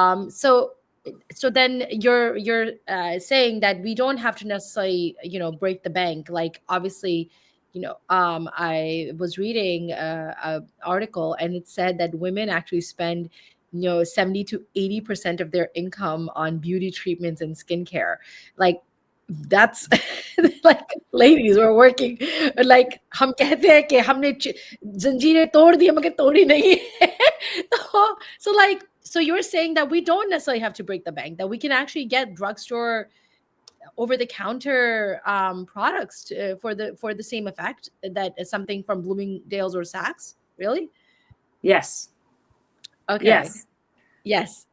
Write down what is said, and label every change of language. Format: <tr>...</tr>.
<en>So then you're saying that we don't have to necessarily, break the bank. Like, obviously, I was reading a article, and it said that women actually spend 70 to 80% of their income on beauty treatments and skincare. Like, that's like, ladies, we're working, like,</en> <hi>हम कहते हैं कि हमने जंजीरें तोड़ दी मगर तोड़ी नहीं है.</hi> <en>So like, so you're saying that we don't necessarily have to break the bank, that we can actually get drugstore over the counter products for the same effect, that is something from Bloomingdale's or Saks. Really? Yes. Okay. Yes.</en>